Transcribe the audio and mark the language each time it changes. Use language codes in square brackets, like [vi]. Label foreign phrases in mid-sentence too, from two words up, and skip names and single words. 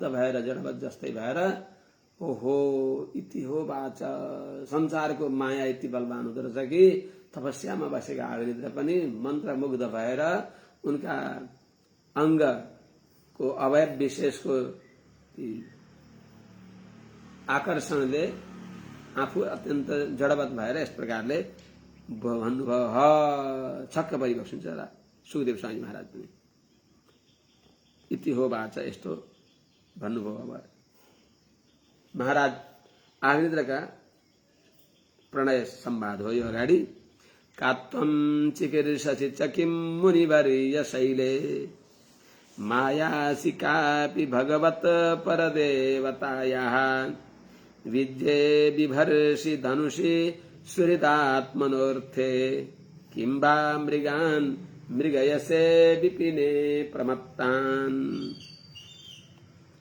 [ne] भएर, जडवत जस्तै भएर, ओहो [sa] इति हो बाच, [ne] संसारको माया यति बलवान हुँदो रहेछ कि तपस्यामा बसेका आग्निद्र पनि मन्त्रमुग्ध भएर उनका अङ्गको अवयव विशेषको आकर्षणले आफू अत्यन्त जडवत भएर यस प्रकारले भन्नुभयो। छक्क परिबस्नुहुन्छ सुखदेव स्वामी महाराज पनि [sa] इति हो बाच, [ne] यस्तो भन्नुभयो। अब महाराज आग्निद्रका प्रणय संवाद हो यो अगाडि। [sa] कात्वं चिकीर्षसि च किं मुनिवर्य शैले, मायासि कापि भगवत परदेवतायाः, विद्ये बिभर्षि धनुषि सुहृदात्मनोऽर्थे, किं वा मृगान् मृगयसे विपिने प्रमत्तान्।